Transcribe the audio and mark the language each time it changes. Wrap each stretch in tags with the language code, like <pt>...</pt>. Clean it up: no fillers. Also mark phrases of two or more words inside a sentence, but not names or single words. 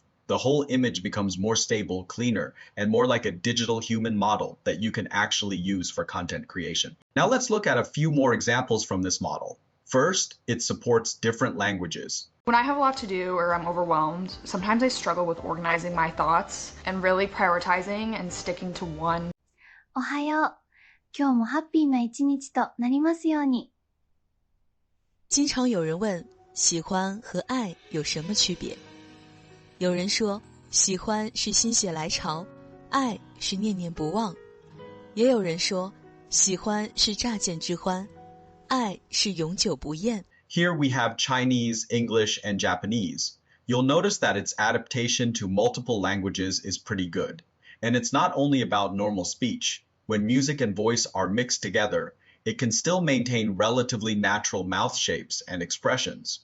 <en>The whole image becomes more stable, cleaner, and more like a digital human model that you can actually use for content creation. Now let's look at a few more examples from this model. First, it supports different languages. When I have a lot to do or I'm overwhelmed, sometimes I struggle with organizing my thoughts and really prioritizing and sticking to one.</en> <ja>おはよう。今日もハッピーな一日となりますように。</ja> <zh>经常有人问，喜欢和爱有什么区别？有人说，喜欢是心血来潮，爱是念念不忘；也有人说，喜欢是乍见之欢，爱是永久不厌。</zh> <en>Here we have Chinese, English, and Japanese. You'll notice that its adaptation to multiple languages is pretty good. And it's not only about normal speech. When music and voice are mixed together, it can still maintain relatively natural mouth shapes and expressions.</en>